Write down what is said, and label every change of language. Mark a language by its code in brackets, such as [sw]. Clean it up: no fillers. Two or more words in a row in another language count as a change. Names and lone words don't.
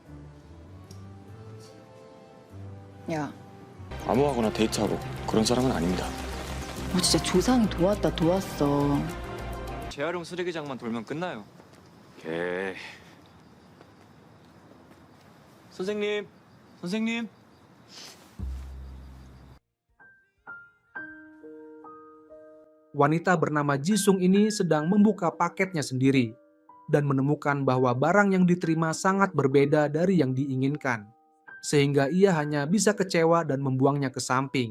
[ko] 야, 아무하고나 데이트하고 그런 사람은 아닙니다. 뭐 진짜 조상이 도왔어. 재활용 쓰레기장만 돌면 끝나요. 개. 선생님. [id] Wanita bernama Jisung ini sedang membuka paketnya sendiri dan menemukan bahwa barang yang diterima sangat berbeda dari yang diinginkan, sehingga ia hanya bisa kecewa dan membuangnya ke samping.